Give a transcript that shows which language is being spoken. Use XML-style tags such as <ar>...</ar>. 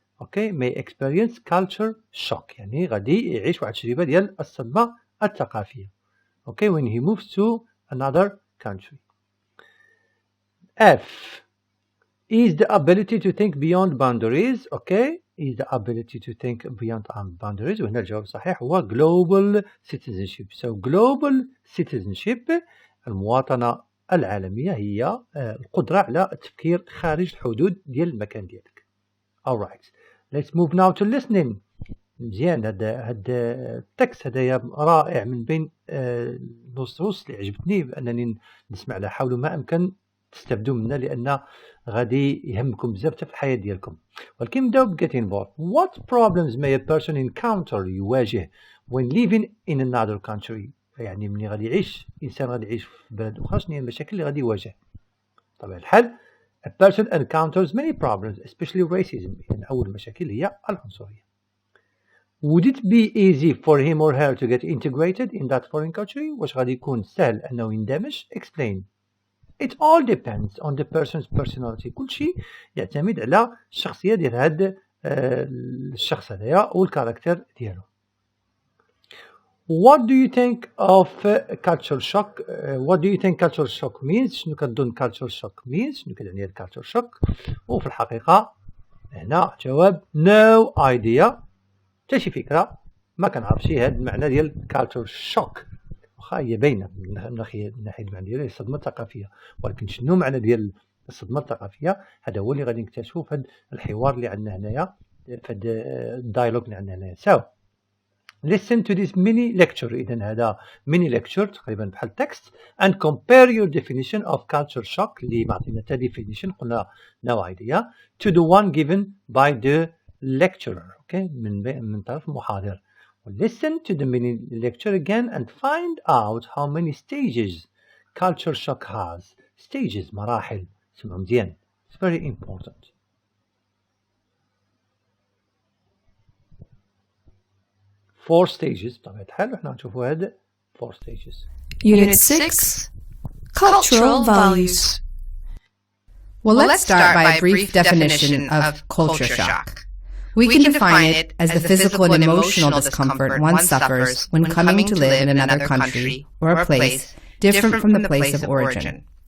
<en>Okay, may experience culture shock.</en> <ar>يعني غادي يعيش واحد التجربة ديال الصدمة الثقافية.</ar> <en>Okay, when he moves to another country. F is the ability to think beyond boundaries. Okay, is the ability to think beyond boundaries.</en> <ar>وهنا الجواب الصحيح هو global citizenship. So global citizenship المواطنة العالمية هي القدرة على التفكير خارج الحدود ديال المكان ديالك.</ar> <en>Alright, let's move now to listening.</en> <ar>مزيان هاد التكست هدايا رائع من بين النصوص اللي عجبتني بأنني نسمع لها. حاولوا ما أمكن تستفدوا منها لأن غادي يهمكم بزاف في الحياة ديالكم. ولكن نبداو ب get involved.</ar> <en>What problems may a person encounter يواجه when living in another country؟</en> <ar>يعني ملي غادي يعيش إنسان غادي يعيش في بلد أخرى شنو هي المشاكل اللي غادي يواجه؟ بطبيعة الحال</ar> <en>a person encounters many problems especially racism.</en> <ar>يعني أول مشاكل هي العنصرية.</ar> <en>Would it be easy for him or her to get integrated in that foreign country؟</en> <ar>واش غادي يكون سهل أنه يندمج؟</ar> <en>Explain. It all depends on the person's personality.</en> <ar>كل شيء يعتمد على الشخصية ديال هذا الشخص هذايا والكاركتر ديالو.</ar> <en>What do you think of culture shock? What do you think culture shock means?</en> <ar>شنو كتظن</ar> <en>culture shock means؟</en> <ar>شنو كتعني culture shock؟ وفي الحقيقة هنا جواب no idea. حتى شي فكرة ما كنعرفش هاد المعنى ديال culture shock. واخا هي باينة من ناحية المعنى ديالها الصدمة الثقافية، ولكن شنو معنى ديال الصدمة الثقافية؟ هذا هو اللي غادي نكتشفو في هاد الحوار اللي عندنا هنايا، في هاد الدايلوج اللي عندنا هنايا.</ar> <en>So listen to this mini lecture.</en> <ar>إذن هذا</ar> <en>mini lecture</en> <ar>تقريبا بحال</ar> <en>text and compare your definition of culture shock</en> <ar>اللي معطينا تا</ar> <en>definition قلنا no idea to the one given by the lecturer.</en> <ar>Okay, من طرف المحاضر.</ar> <en>Listen to the mini lecture again and find out how many stages culture shock has.</en> <ar>Stages مراحل. اسمعوا مزيان.</ar> <en>It's very important.</en> <ar>Four stages بطبيعة الحال وحنا نشوفوا هاد 4 stages.</ar> <en>Unit 6 Cultural Values. Well, let's start by a brief definition of culture shock. We can define it as the physical and emotional discomfort one suffers when coming to live in another country or a place different from the place of origin.</en>